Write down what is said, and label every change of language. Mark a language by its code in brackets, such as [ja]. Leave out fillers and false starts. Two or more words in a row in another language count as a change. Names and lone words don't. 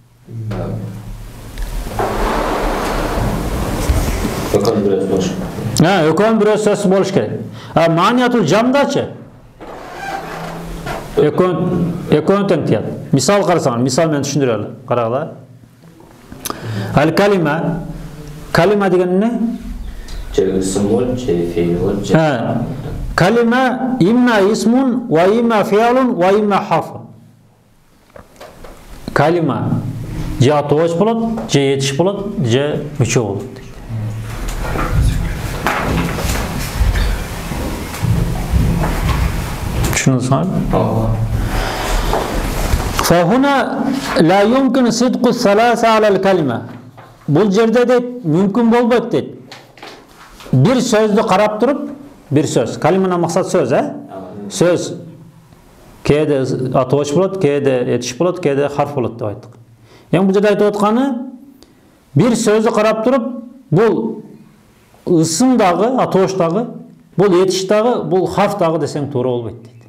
[ky] Экөөнүн бирөөсү болуш керек. Маниятул жамдачы экөөнү тең тыят. Мисал карасаңар, мисал менен түшүндүрөлү. Карагыла. Ал калима деген эмне? Же исм болот, же фейл болот, же. [ar] كلمة إما اسمٌ وإما فعلٌ وإما حرف. [ky] Калима же атооч болот, же этиш болот, же мүчө болот. Түшүндүңүзбү? [ar] فهنا لا يمكن صدق ثلاثة على الكلمة. [ky] Бул жерде дейт мүмкүн болбойт дейт. Бир сөздү карап туруп, бир сөз. Калиманын максат сөз, Сөз. Кээде атооч болот, кээде этиш болот, кээде харф болот деп айттык. Эми бул жерде айтып атканы бир сөздү карап туруп, бул ысым дагы, атооч дагы, бул этиш дагы, бул харф дагы десең туура болбойт дейт.